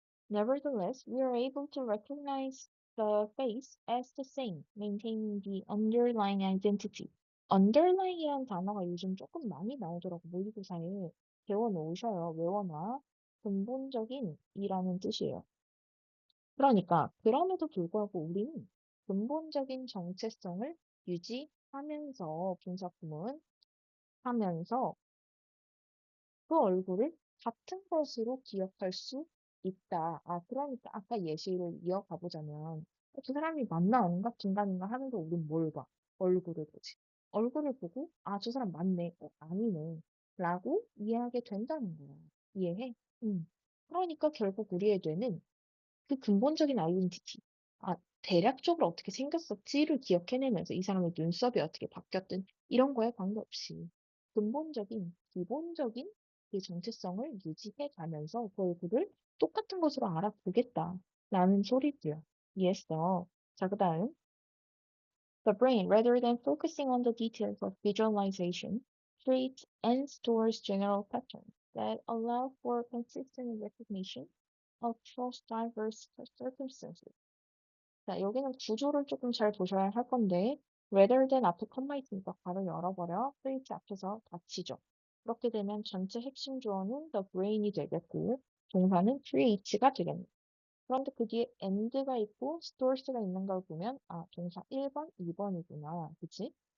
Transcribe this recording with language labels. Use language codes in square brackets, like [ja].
[en] Nevertheless, we are able to recognize the face as the same, maintaining the underlying identity. [ko] underlying이라는 단어가 요즘 조금 많이 나오더라고, 모의고사에. 배워놓으셔요. 외워놔. 근본적인 이라는 뜻이에요. 그러니까, 그럼에도 불구하고 우리는 근본적인 정체성을 유지하면서 분석구문 하면서 그 얼굴을 같은 것으로 기억할 수 있다. 아, 그러니까 아까 예시를 이어가 보자면 그 사람이 맞나 아닌가 긴가민가 하면서 우린 뭘 봐? 얼굴을 보지. 얼굴을 보고 아, 저 사람 맞네. 아니네. 라고 이해하게 된다는 거야. 이해해? 그러니까 결국 우리의 뇌는 그 근본적인 아이덴티티, 아, 대략적으로 어떻게 생겼었지를 기억해내면서 이 사람의 눈썹이 어떻게 바뀌었든 이런 거에 관계없이 근본적인, 기본적인 그 정체성을 유지해 가면서 그 얼굴을 똑같은 것으로 알아보겠다라는 소리고요. 이해했어. 자, 그 다음. [en] The brain, rather than focusing on the details of visualization, creates and stores general patterns that allow for consistent recognition across diverse circumstances. [ko] 자, 여기는 구조를 조금 잘 보셔야 할 건데, rather than 앞에 컴마 있으니까 바로 열어버려. 프레이즈 앞에서 닫히죠. 그렇게 되면 전체 핵심 주어는 the brain이 되겠고, 동사는 creates가 되겠네. 그런데 그 뒤에 and가 있고 stores가 있는 걸 보면, 아, 동사 1번, 2번이구나. 그치?